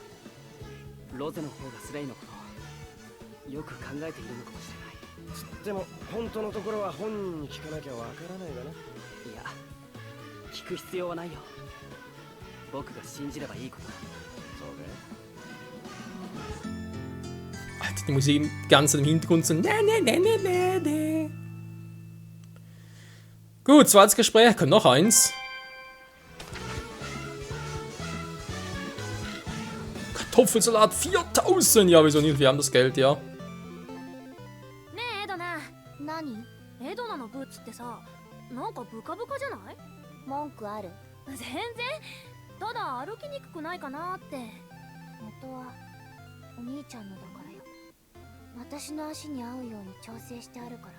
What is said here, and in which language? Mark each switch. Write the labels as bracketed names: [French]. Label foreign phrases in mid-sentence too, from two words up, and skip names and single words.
[Japanese] ロゼの方がスレイのことをよく考えているのかもしれない。つっても本当のところは本人に聞かなきゃわからないがな。いや、聞く必要はないよ。僕が信じればいいことだ。そうね。 [German] Alter, die Musik die ganze Zeit im Hintergrund so. Ne. Gut, zweites Gespräch, kommt noch eins. Kartoffelsalat 4000! Ja, wieso nicht? Wir haben das Geld, ja. [Japanese] ねえエドナ。何？エドナのブーツってさ、なんかブカブカじゃない？文句ある？全然。ただ歩きにくくないかなって。元はお兄ちゃんのだからよ。私の足に合うように調整してあるから。